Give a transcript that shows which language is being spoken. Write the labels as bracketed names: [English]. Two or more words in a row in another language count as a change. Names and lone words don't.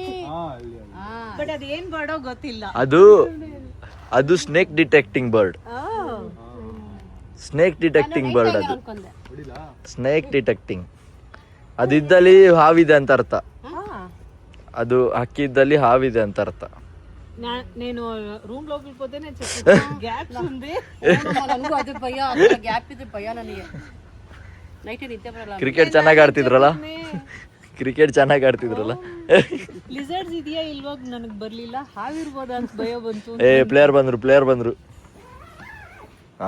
[Kannada] ಬಟ್ ಅದು ಏನ್ ಬರ್ಡೋ ಗೊತ್ತಿಲ್ಲ. ಅದು [English] snake detecting bird. snake detecting bird [Kannada] ಅದು. [English] snake detecting [Kannada] ಅದು ಇದ್ದಲ್ಲಿ ಹಾವಿದೆ ಅಂತ ಅರ್ಥ. ಅದು ಹಕ್ಕಿ ಇದ್ದಲ್ಲಿ ಹಾವಿದೆ ಅಂತ ಅರ್ಥ. [Telugu] నేను రూమ్ లోకి పోతేనే గ్యాప్స్ ఉంది. [Kannada] ನನಗೂ ಅದ್ರ ಭಯ, ಗ್ಯಾಪ್ ಇದ್ರೆ ಭಯ ನನಗೆ. ನೈಟ್ ನಿದ್ದೆ ಬರಲ್ಲ. ಕ್ರಿಕೆಟ್ ಚೆನ್ನಾಗಿ ಆಡ್ತಿದ್ರಲ್ಲ. ಲಿಸರ್ಡ್ಸ್ ಇದೆಯಾ ಇಲ್ವಾಗ ನನಗೆ ಬರ್ಲಿಲ್ಲ. ಹಾವಿರ್ಬೋದ ಅಂತ ಭಯ ಬಂತು. ಪ್ಲೇಯರ್ ಬಂದ್ರು. ಹಾ